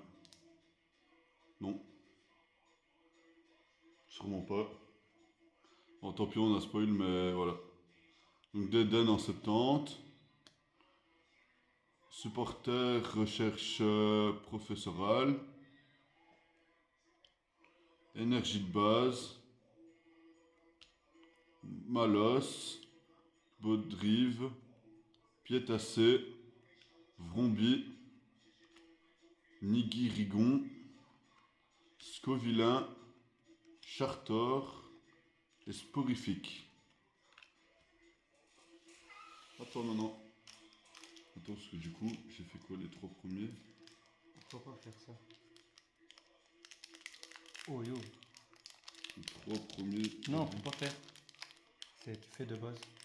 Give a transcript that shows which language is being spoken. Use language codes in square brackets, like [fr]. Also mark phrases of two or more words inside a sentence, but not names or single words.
[fr] Non. Sûrement pas. Bon, tant pis, on a spoil, mais voilà. Donc, Deden en 70. Supporter, recherche professorale. Énergie de base. Malos. Baudrive. Piétassé. Vromby. Nigui-Rigon. Scovillain. Chartor. Et Sporifique. Attends, non. Attends, parce que du coup, j'ai fait quoi les 3 premiers? Pourquoi pas faire ça? Oh yo. Les 3 premiers. Non, faut pas faire. C'est fait de base.